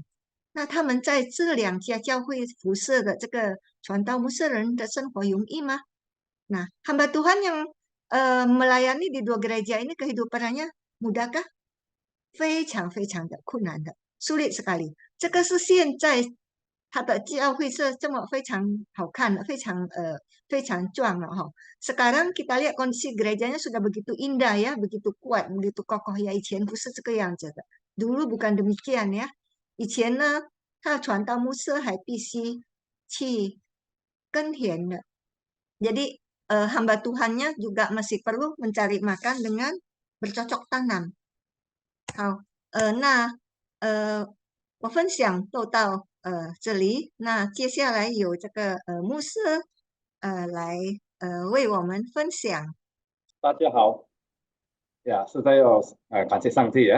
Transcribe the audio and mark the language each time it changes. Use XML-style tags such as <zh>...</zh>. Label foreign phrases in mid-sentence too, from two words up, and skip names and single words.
<zh>那他们在这两家教会服侍的这个传道牧师人的生活容易吗？</zh> <id>Nah, hamba Tuhan yang melayani di dua gereja ini kehidupannya mudahkah?</id> <zh>非常非常的困难的 ，</zh> <id>sulit sekali。</id> <zh>这个是现在他的教会是这么非常好看的，非常壮了哈。</zh> <id>Sekarang kita lihat kondisi gerejanya sudah begitu indah ya, begitu kuat, begitu kokoh ya.</id> <zh>以前不是这个样子的 ，</zh> <id>dulu bukan demikian ya。</id> <zh>以前呢，他传道牧师还必须去耕田的，</zh> <id>jadi hamba Tuhannya juga masih perlu mencari makan dengan bercocok tanam。</id> <zh>好，那我分享就到这里。那接下来有这个牧师来为我们分享。大家好，呀，实在要感谢上帝啊！</zh>